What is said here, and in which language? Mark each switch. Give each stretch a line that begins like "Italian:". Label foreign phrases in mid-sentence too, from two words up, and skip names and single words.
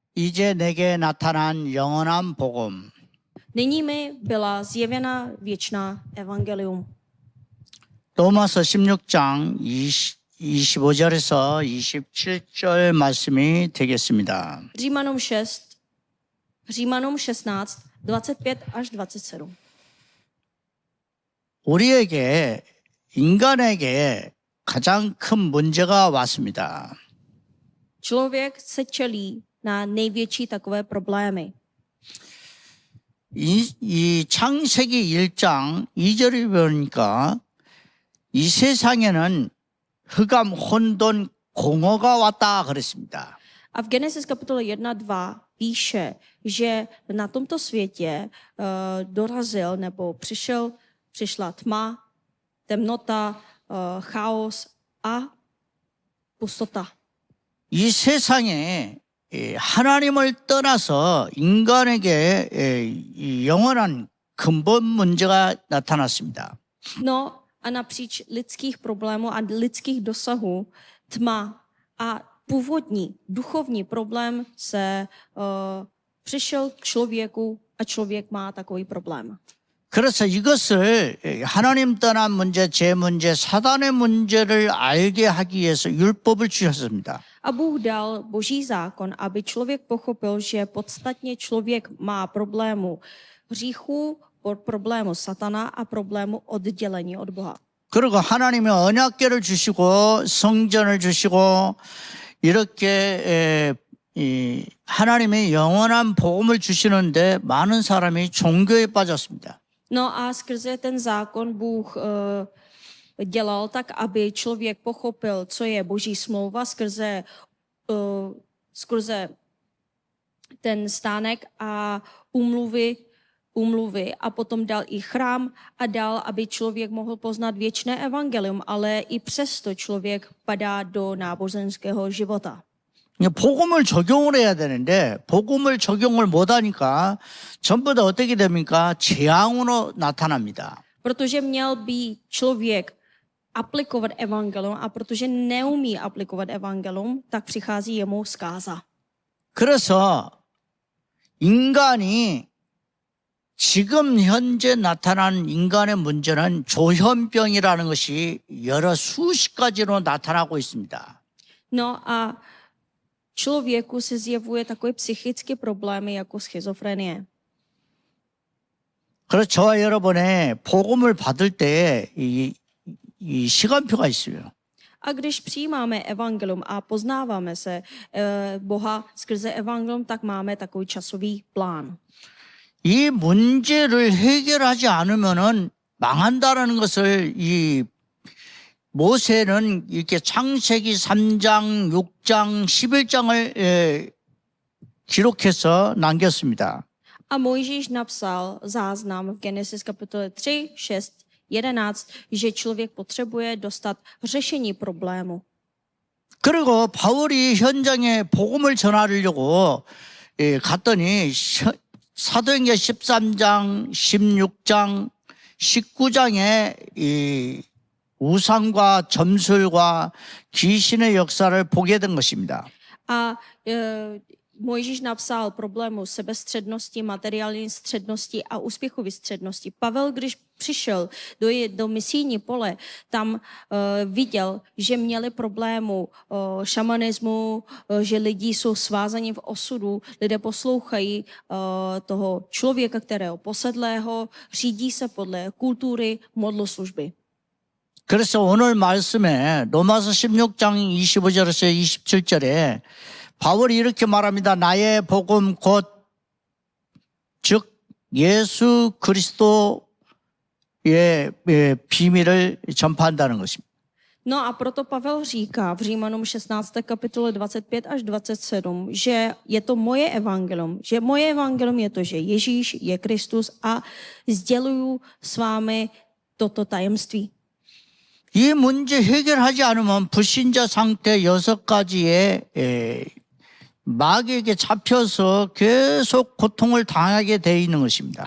Korean: 이제 내게 나타난 영원한 복음.
Czech: Nyní mi byla zjevena věčná evangelium.
Korean: 로마서 16장 25절에서 27절 말씀이 되겠습니다.
Czech: Římanům 16, 25 až 27.
Korean: 우리에게 인간에게 가장 큰 문제가 왔습니다.
Czech: Člověk se čelí na největší takové problémy.
Korean: 이 창세기 1장 2절에 보니까 이 세상에는 흑암, 혼돈, 공허가 왔다 그랬습니다.
Czech: A v Genesis kapitole 1:2 píše, že na tomto světě dorazil nebo přišla tma, temnota, chaos a pustota.
Korean: 이 세상에 하나님을 떠나서 인간에게 이 영원한 근본 문제가 나타났습니다.
Czech: No a napříč lidských problémů a lidských dosahů tma a původní duchovní problém se přišel k člověku a člověk má takový problém.
Korean: 그래서 이것을 하나님 떠난 문제, 죄 문제, 사단의 문제를 알게 하기 위해서 율법을 주셨습니다.
Czech: A Bůh dal Boží zákon, aby člověk pochopil, že podstatně člověk má problému hříchu, problému satana a problému oddělení od Boha.
Korean: 그리고 하나님이 언약궤를 주시고 성전을 주시고 이렇게 하나님의 영원한 복음을 주시는데 많은 사람이 종교에 빠졌습니다.
Czech: No a skrze ten zákon Bůh dělal tak, aby člověk pochopil, co je Boží smlouva skrze ten stánek a úmluvy a potom dal i chrám a dal, aby člověk mohl poznat věčné evangelium, ale i přesto člověk padá do náboženského života.
Korean: 복음을 적용을 해야 되는데 복음을 적용을 못하니까 전부 다 어떻게 됩니까? 재앙으로 나타납니다.
Czech: Protože měl by člověk aplikovat evangelium a protože neumí aplikovat evangelium, tak přichází jemu zkáza.
Korean: 그래서 인간이 지금 현재 나타난 인간의 문제는 조현병이라는 것이 여러 수십 가지로 나타나고 있습니다.
Czech: No a člověku se zjevuje takové psychické problémy jako schizofrenie.
Korean: 그래서 저와 여러분의 복음을 받을 때 이 시간표가 있어요.
Czech: A když přijímáme evangelium a poznáváme se Boha skrze evangelium, tak máme takový časový plán.
Korean: 이 문제를 해결하지 않으면은 망한다라는 것을 이 모세는 이렇게 창세기 3장, 6장, 11장을 기록해서 남겼습니다.
Czech: A Mojžíš napsal záznam v Genesis kapitole 3, 6, 11, že člověk potřebuje dostat řešení problému.
Korean: 그리고 바울이 현장에 복음을 전하려고 갔더니 사도행전 13장, 16장, 19장에 이 우상과 점술과 귀신의 역사를 보게 된 것입니다.
Czech: A Mojžíš napsal problému sebestřednosti, materiální střednosti a úspěchové střednosti. Pavel, když přišel do misijní pole, tam viděl, že měli problému šamanismu, že lidi jsou svázaní v osudu, lidé poslouchají toho člověka, kterého posedlého, řídí se podle kultury modloslužby.
Korean: 그래서 오늘 말씀에 로마서 16장 25절에서 27절에 바울이 이렇게 말합니다. 나의 복음 곧 즉 예수 그리스도의 비밀을 전파한다는 것입니다.
Czech: No a proto Pavel říká v Římanům 16. kapitole 25 až 27, že je to moje evangelium, že moje evangelium je to, že Ježíš je Kristus a sděluju s vámi toto tajemství.
Korean: 이 문제 해결하지 않으면 불신자 상태 6가지의 마귀에게 잡혀서 계속 고통을 당하게 돼 있는 것입니다.